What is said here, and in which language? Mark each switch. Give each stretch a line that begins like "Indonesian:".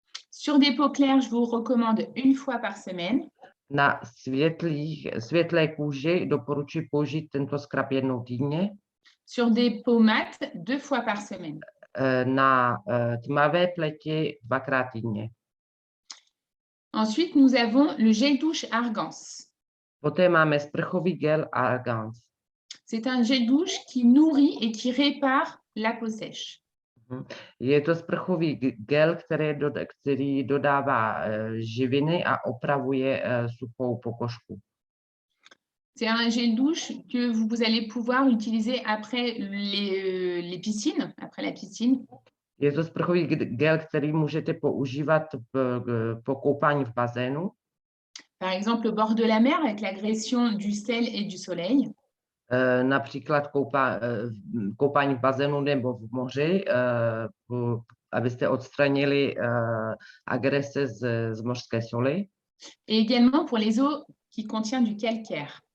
French: Sur des peaux claires, je vous recommande une fois par semaine.
Czech: Na světlé kůži doporučuji použít tento scrub jednou týdně.
French: Sur des peaux mates, 2 fois par semaine.
Czech: Na tmavé pleti 2krát týdně.
French: Ensuite, nous avons le gel douche Argance.
Czech: Poté máme sprchový gel Argance.
French: C'est un gel douche qui nourrit et qui répare la peau sèche.
Czech: Je to sprchový gel, který dodává živiny a opravuje suchou pokožku.
French: C'est un gel douche que vous allez pouvoir utiliser après les piscines, après la piscine.
Czech: Je to sprchový gel, který můžete používat po koupání v bazénu.
French: Par exemple, au bord de la mer avec l'agression du sel et du soleil.
Czech: Například koupání v bazénu nebo v moři, abyste odstranili agrese z mořské soli.
French: Et également pour les eaux qui contiennent du calcaire.